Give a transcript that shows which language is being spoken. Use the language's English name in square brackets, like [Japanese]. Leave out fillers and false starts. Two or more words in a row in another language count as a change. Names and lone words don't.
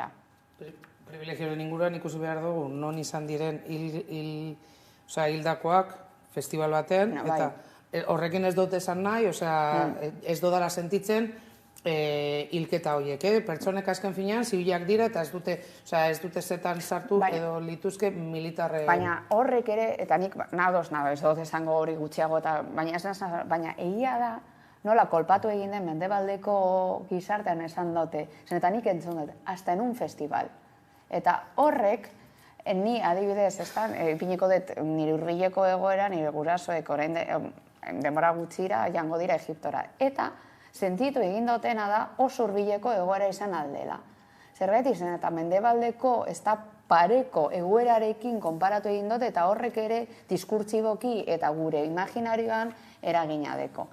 [Basque] Privilegioen inguruan ikusi behar dugu, non izan diren hildakoak festival batean, eta horrekin ez dut esan nahi, ez dudala sentitzen hilketa horiek, pertsonek azken finean zibilak dira, eta ez dute zetan sartu edo lituzke militarre... Baina horrek ere, eta nik nadoz, ez dut esango hori gutxiago, baina egia da, nola kolpatu egin den mendebaldeko gizartean esan dute, eta nik entzun dut, [Spanish] hasta en un festival. [Basque] Eta horrek, ni adibidez, ipiniko dut nire urbileko egoera, nire gurasoek orain denbora gutxira jango dira Egiptora. Eta sentitu egin dutena da oso urbileko egoera izan aldela. Zerbait izan eta mendebaldeko ez da pareko egoerarekin konparatu egin dut eta horrek ere diskurtsiboki eta gure imaginarioan eragina deko.